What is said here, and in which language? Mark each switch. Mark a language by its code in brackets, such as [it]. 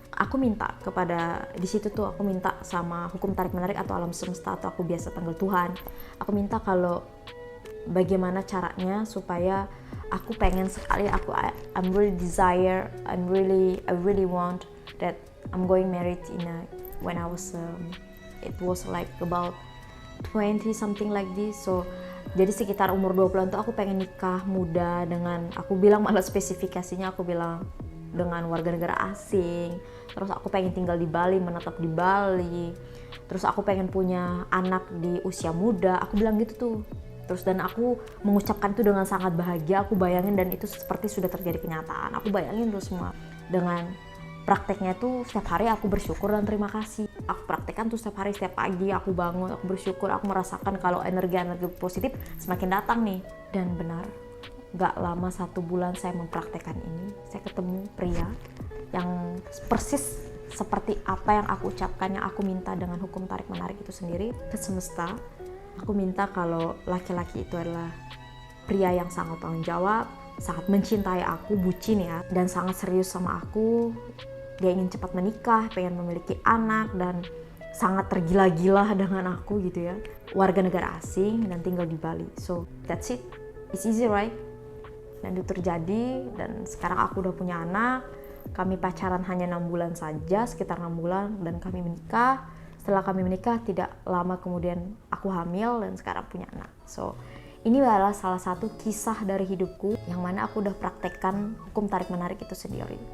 [id] Aku minta kepada, di situ tuh aku minta sama hukum tarik menarik atau alam semesta, atau aku biasa panggil Tuhan. Aku minta kalau bagaimana caranya supaya aku pengen sekali, [en] I'm really desire, I really want that I'm going married when I was it was like about 20 something like this. [id] So jadi sekitar umur 20-an tuh aku pengen nikah muda dengan, aku bilang malah spesifikasinya, aku bilang dengan warga negara asing. Terus aku pengen tinggal di Bali, menetap di Bali. Terus aku pengen punya anak di usia muda, aku bilang gitu tuh. Terus dan aku mengucapkan itu dengan sangat bahagia, aku bayangin, dan itu seperti sudah terjadi kenyataan. Aku bayangin tuh semua dengan prakteknya tuh setiap hari aku bersyukur dan terima kasih. Aku praktekkan tuh setiap hari, setiap pagi aku bangun, aku bersyukur, aku merasakan kalau energi positif semakin datang nih. Dan benar, gak lama 1 bulan saya mempraktekkan ini, saya ketemu pria yang persis seperti apa yang aku ucapkan, yang aku minta dengan hukum tarik menarik itu sendiri ke semesta. Aku minta kalau laki-laki itu adalah pria yang sangat tanggung jawab, sangat mencintai aku, bucin ya, dan sangat serius sama aku. Dia ingin cepat menikah, pengen memiliki anak, dan sangat tergila-gila dengan aku gitu ya. Warga negara asing dan tinggal di Bali. [en] So that's it, it's easy right? [id] Dan itu terjadi, dan sekarang aku udah punya anak. Kami pacaran hanya 6 bulan saja, sekitar 6 bulan, dan kami menikah. Setelah kami menikah, tidak lama kemudian aku hamil dan sekarang punya anak. So ini adalah salah satu kisah dari hidupku yang mana aku udah praktekkan hukum tarik menarik itu sendiri.